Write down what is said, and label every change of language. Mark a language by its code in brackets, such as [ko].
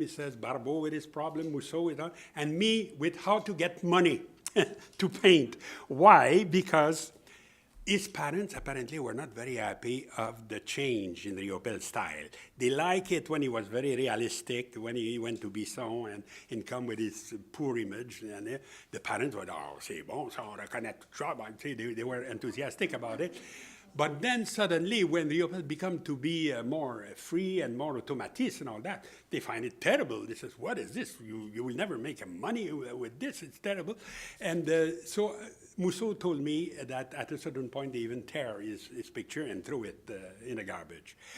[en] He says, Barbeau with his problem, Musso with that, and me with how to get money to paint. Why? Because his parents apparently were not very happy of the change in Riopelle's style. They like it when he was very realistic, when he went to Bisson and come with his poor image. And the parents were, oh, [fr] c'est bon, ça on reconnaît tout ça. [en] They were enthusiastic about it. But then suddenly, when Riopelle became to be more free and more automatist and all that, they find it terrible. They says, what is this? You will never make money with this. It's terrible. And so Musso told me that at a certain point, they even tear his picture and throw it in the garbage.